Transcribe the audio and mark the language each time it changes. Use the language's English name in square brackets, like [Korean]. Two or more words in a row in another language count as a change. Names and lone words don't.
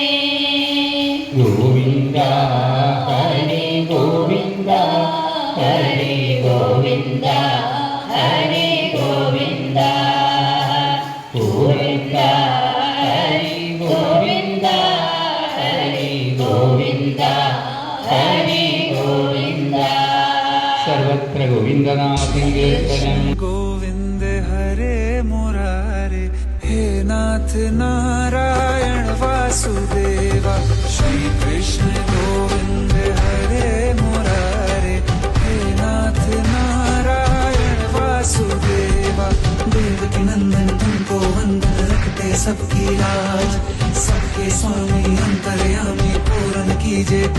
[Sanskrit] ഗോവിന്ദ ഹരി ഗോവിന്ദ ഹരി ഗോവിന്ദ ഹരി ഗോവിന്ദ ഗോവിന്ദ ഹരി ഗോവിന്ദ ഹരി ഗോവിന്ദ ഹരി ഗോവിന്ദ സർവത്ര ഗോവിന്ദനാമസങ്കീർത്തനം [Hindi] गोविंद हरे मुरारे हे नाथ नारायण वासुदेवा श्री कृष्ण गोविंद हरे मुरारे हे नाथ नारायण वासुदेवा देवकी नंदन तुमको वंदन रखते सबकी लाज सबके स्वामी अंतर्यामी पूर्ण कीजिए